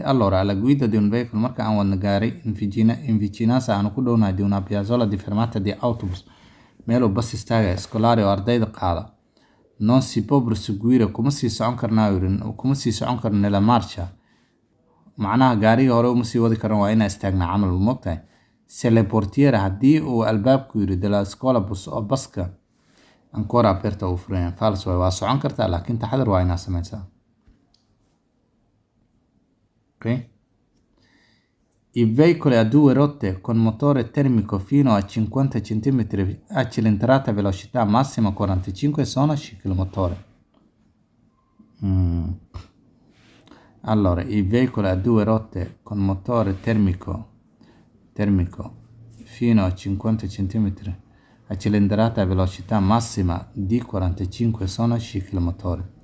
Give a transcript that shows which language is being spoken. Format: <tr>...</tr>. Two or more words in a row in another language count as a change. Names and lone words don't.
<it>Allora, alla guida di un veicolo</it> <so>marka aan wadna gaari</so> <it>in vicinanza</it> <so>aan ku dhownahay</so> <it>di una piazzola di fermata di autobus</it> <so>meel uu bas istaaga scolare oo ardayda qaada</so> <it>non si può proseguire</it> <so>kuma sii socon karna</so> <it>nella marcia</it> <so>macnaha gaariga hore uma sii wadi karan waa inaa istaagna camal moogtahay.</so> <it>Se le portiere</it> <so>haddii uu albaabku yiri</so> <it>della scuola bus</it> <so>oo baska</so> <it>ancora aperta</it> <so>u furan. Falso waa socon kartaa laakiin taxadar waa inaa sameysaa, ok?</so> <it>I veicoli a due rotte con motore termico fino a 50 cm a cilindrata velocità massima 45 sono ciclomotore. Allora, i veicoli a due rotte con motore termico fino a 50 cm a cilindrata a velocità massima di 45 sono ciclomotori.</it>